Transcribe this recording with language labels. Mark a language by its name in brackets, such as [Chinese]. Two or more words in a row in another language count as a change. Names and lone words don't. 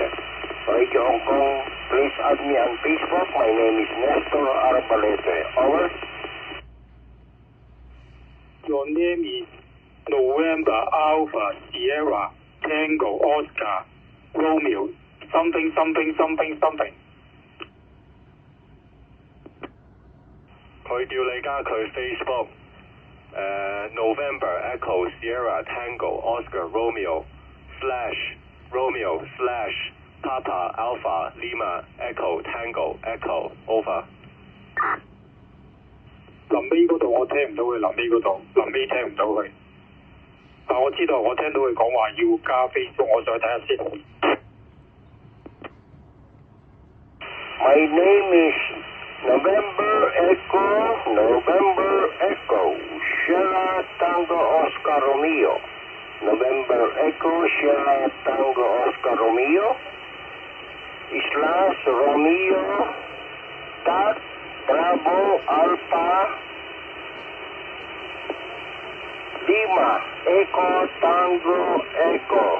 [English] Radio Hong Kong, please add me on Facebook. My name is Nestor Arbalete. Over. Your name is November Alpha Sierra Tango Oscar Romeo something something something something。 [Cantonese] 佢叫你加佢 [English] Facebook November Echo Sierra Tango Oscar Romeo slash Papa Alpha Lima Echo Tango Echo Over。 [Cantonese] 臨尾嗰度我聽唔到佢，臨尾嗰度臨尾聽唔到佢，但我知道我聽到佢講話要加 Facebook，我再睇下先。 [English] My name is November Echo Sierra Tango Oscar Romeo. November Echo Sierra Tango Oscar Romeo slash Romeo dot Bravo Alpha Lima Echo Tango Echo.